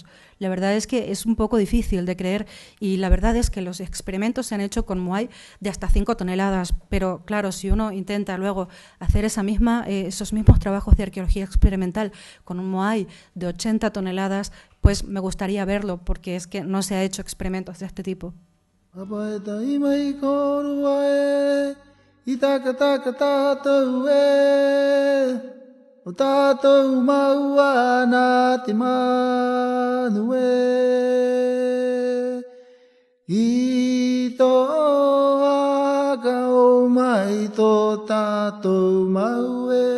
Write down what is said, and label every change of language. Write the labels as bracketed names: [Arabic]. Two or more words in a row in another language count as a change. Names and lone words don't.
[Spanish] La verdad es que es un poco difícil de creer, y la verdad es que los experimentos se han hecho con moai de hasta 5 toneladas, pero claro, si uno intenta luego hacer esos mismos trabajos de arqueología experimental con un moai de 80 toneladas, pues me gustaría verlo, porque es que no se ha hecho experimentos de este tipo. [Rapanui] Itaka taka tatou o tatou maua na te manu I tō aka o mai tō tatou mau